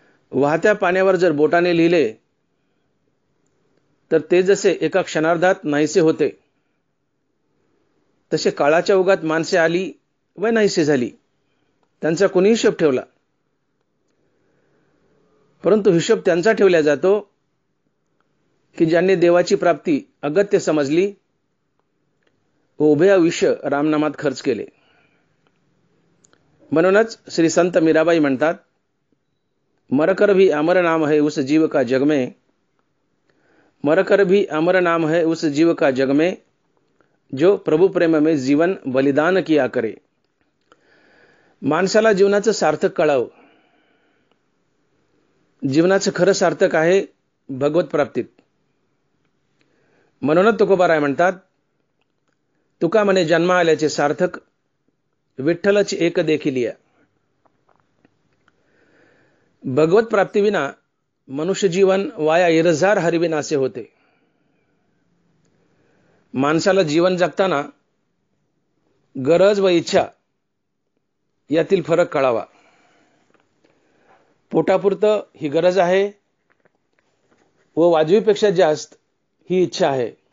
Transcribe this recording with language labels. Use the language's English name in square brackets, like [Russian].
[Marathi] वाहत्या पाण्यावर जर बोटाने लिहिले तर ते जसे एका क्षणार्धात नाहीसे होते, तसे काळाच्या ओघात माणसे आली व नाहीसे झाली। त्यांचा कोणी हिशोब ठेवला? परंतु हिशोब त्यांचा ठेवला जातो की ज्यांनी देवाची प्राप्ती अगत्य समजली व उभे आयुष्य रामनामात खर्च केले। म्हणूनच श्री संत मीराबाई म्हणतात, [Hindi] मरकर भी अमर नाम है उस जीव का जग में, मरकर भी अमर नाम है उस जीव का जग में, जो प्रभु प्रेम में जीवन बलिदान किया करे। [Marathi] माणसाला जीवनाचं सार्थक कळावं। जीवनाचं खरं सार्थक आहे भगवत प्राप्तीत। म्हणूनच तुकोबाराय म्हणतात, तुका म्हणे जन्मा आल्याचे सार्थक, विठ्ठलची एक देखिलिया। भगवत प्राप्तीविना मनुष्य जीवन वाया इरजार हरिविनासे होते। माणसाला जीवन जगताना गरज व इच्छा यातील फरक कळावा। पोटापुरतं ही गरज आहे व वाजवीपेक्षा जास्त ही इच्छा आहे।